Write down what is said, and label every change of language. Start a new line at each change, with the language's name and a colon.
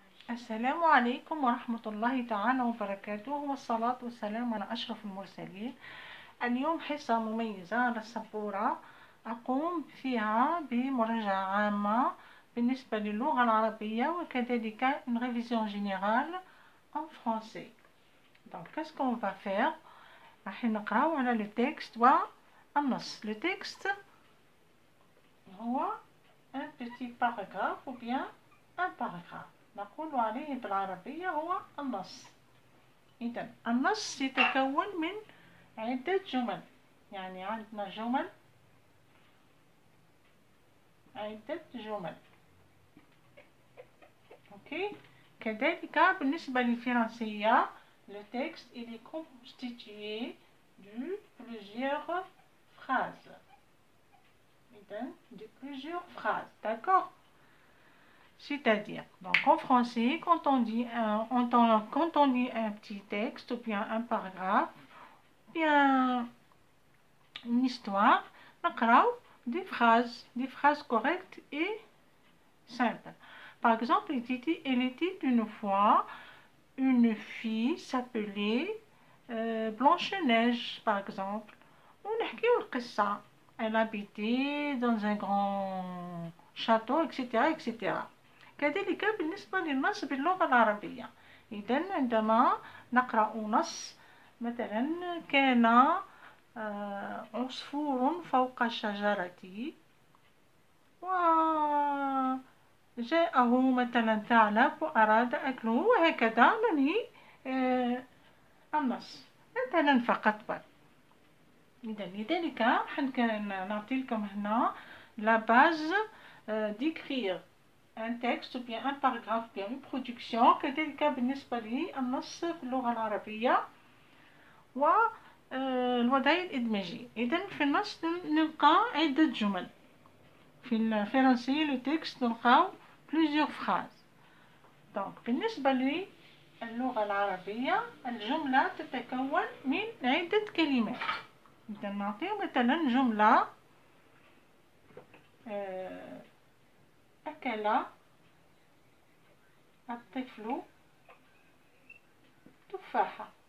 Arabic: السلام عليكم ورحمة الله تعالى وبركاته، والصلاة والسلام على أشرف المرسلين. اليوم حصة مميزة على السبورة أقوم فيها بمراجعة عامة بالنسبة للغة العربية وكذلك
French: une révision générale en français. Donc qu'est-ce qu'on va faire؟
Arabic: راح نقراو على
French: le texte
Arabic: والنص.
French: Le texte
Arabic: هو
French: un petit paragraphe ou bien un paragraphe.
Arabic: نقول عليه بالعربية هو النص. إذن النص يتكون من عدة جمل، يعني عندنا عدة جمل. أوكي. كذلك بالنسبة للفرنسية
French: le texte il est constitué de plusieurs phrases. إذن de plusieurs phrases. D'accord? C'est-à-dire, donc en français, quand on dit un petit texte ou bien un paragraphe, ou bien une histoire,
Arabic: نقراو
French: des phrases correctes et simples. Par exemple, il était une fois une fille s'appelait Blanche-Neige, par exemple.
Arabic: ونحكيو القصة.
French: Elle habitait dans un grand château, etc. etc.
Arabic: كذلك بالنسبة للنص باللغة العربية. إذن عندما نقرأ نص مثلا كان عصفور فوق الشجرة وجاءه مثلا ثعلب وأراد أكله، وهكذا ننهي النص مثلا فقط. إذن لذلك نعطي لكم هنا
French: la base d'écrire un texte ou bien un paragraphe bien une production
Arabic: كذلك بالنسبة للنص في اللغة العربية والوضعية الإدماجية. إذن في النص نلقى عدة جمل. في الفرنسي
French: le texte
Arabic: نلقاو
French: plusieurs phrases. donc
Arabic: بالنسبة للغة العربية الجملة تتكون من عدة كلمات. إذا نعطي مثلا جملة أكل الطفل تفاحة.